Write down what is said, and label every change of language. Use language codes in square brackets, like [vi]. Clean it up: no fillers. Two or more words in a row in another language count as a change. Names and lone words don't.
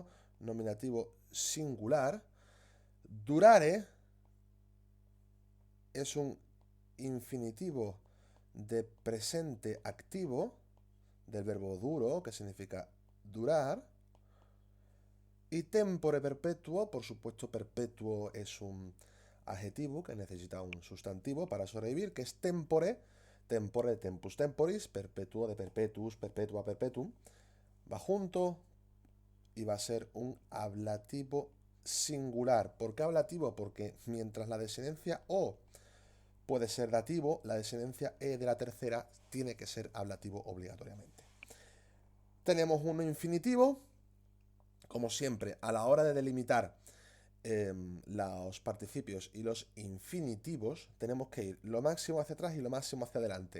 [es] Nominativo singular. Durare es un infinitivo de presente activo del verbo duro, que significa durar. [la] Y tempore perpetuo, [es] por supuesto, perpetuo es un adjetivo que necesita un sustantivo para sobrevivir, que es [la] tempore, tempore [es] de [la] tempus temporis, perpetuo [es] de [la] perpetuus, perpetua perpetuum, [es] va junto y va a ser un ablativo singular. ¿Por qué ablativo? Porque mientras la desinencia o puede ser dativo, la desinencia e de la tercera tiene que ser ablativo obligatoriamente. Tenemos un infinitivo, como siempre, a la hora de delimitar los participios y los infinitivos, tenemos que ir lo máximo hacia atrás y lo máximo hacia adelante.